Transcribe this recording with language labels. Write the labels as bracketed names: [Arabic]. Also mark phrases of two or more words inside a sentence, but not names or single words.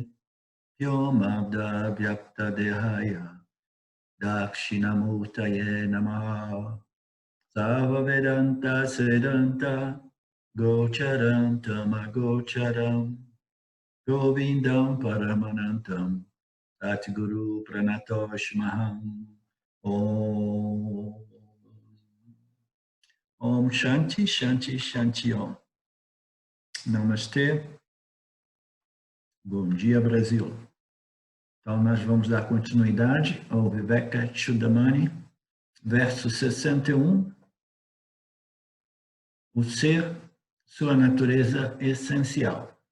[Sanskrit] व्योमवद् व्याप्त देहाय दक्षिणामूर्तये नमः सर्व वेदान्त सिद्धान्त गोचरं तमगोचरम् गोविन्दं परमानन्दं सद्गुरुं प्रणतोऽस्म्यहम् ॐ ॐ शान्तिः शान्तिः शान्तिः ॐ. [Portuguese] Namastê. Bom dia, Brasil. Então, nós vamos dar continuidade ao Viveka Chudamani, verso 61. O ser, sua natureza essencial.